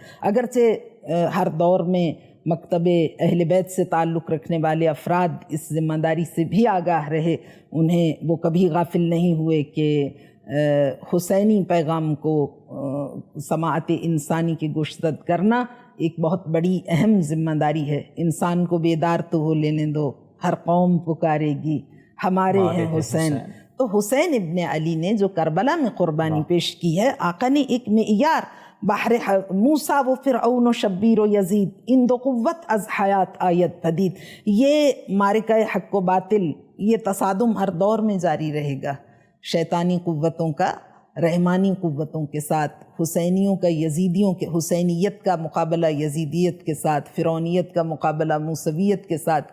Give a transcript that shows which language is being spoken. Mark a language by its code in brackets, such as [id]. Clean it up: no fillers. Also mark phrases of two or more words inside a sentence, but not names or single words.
[ur] اگرچہ ہر دور میں مکتب اہل بیت سے تعلق رکھنے والے افراد اس ذمہ داری سے بھی آگاہ رہے، انہیں وہ کبھی غافل نہیں ہوئے کہ حسینی پیغام کو سماعت انسانی کے گوشزد کرنا ایک بہت بڑی اہم ذمہ داری ہے۔ انسان کو بیدار تو ہو لینے دو، ہر قوم پکارے گی ہمارے ہیں حسین۔ تو حسین ابن علی نے جو کربلا میں قربانی پیش کی ہے، آقا نے ایک معیار بحر [fa] موسیٰ و فرعون و شبیر و یزید ان دو قوت از حیات آیت پدید، [ur] یہ معرکہ حق و باطل، یہ تصادم ہر دور میں جاری رہے گا، شیطانی قوتوں کا رحمانی قوتوں کے ساتھ، حسینیوں کا یزیدیوں کے، حسینیت کا مقابلہ یزیدیت کے ساتھ، فرعونیت کا مقابلہ موسویت کے ساتھ۔